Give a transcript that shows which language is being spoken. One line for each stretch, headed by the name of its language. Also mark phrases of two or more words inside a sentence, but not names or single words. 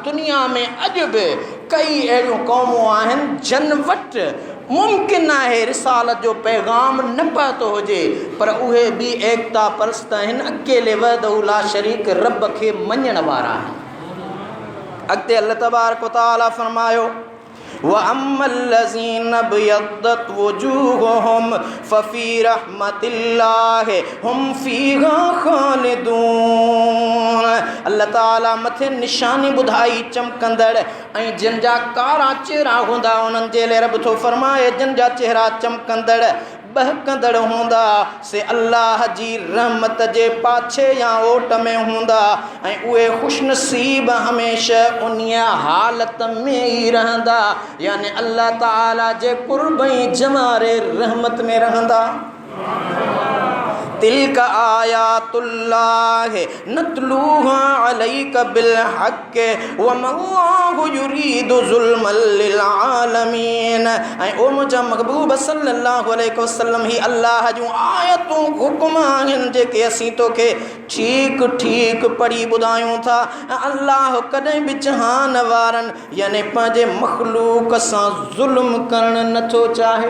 Sindhi: दुनिया में अॼु बि कई अहिड़ियूं क़ौमूं आहिनि जन वटि मुमकिन आहे रिसालत जो पैगाम न पहुतो हुजे, पर उहे बि एकता परस्त आहिनि, अकेले
Arabic: وحده لا شريك
Sindhi: रब खे मञण वारा आहिनि। अॻिते अल्लाह तबारक व तआला फरमायो
Arabic: وأما الذين ابيضت وجوههم ففي رحمة الله هم فيها خالدون.
Sindhi: अल्लाह ताला मथे निशानी ॿुधाई चमकंदड़ ऐं जिन जा कारा चेहरा हूंदा उन्हनि जे लाइ रब थो फरमाए जिन जा चेहरा चमकंदड़ बहकंदड़ हूंदा से अल्लाह जी रहमत जे पाछे या ओट में हूंदा ऐं उहे खुशनसीब हमेशह उन हालत में ई रहंदा, यानी अल्लाह ताला जे कुर्ब ऐं जमारे रहमत में रहंदा।
Arabic: تلك آيات الله نتلوها عليك بالحق وما الله يريد ظلما للعالمين.
Sindhi: ऐं ओ मुंहिंजा महबूब
Arabic: صلى الله عليه وسلم
Sindhi: ही अल्लाह जूं आयतूं हुक्म आहिनि जेके असीं तोखे ठीक ठीक पढ़ी ॿुधायूं था। अल्लाह कॾहिं बि जहान वारनि यानी पंहिंजे मख़लूक सां ज़ुल्म करणु नथो चाहे।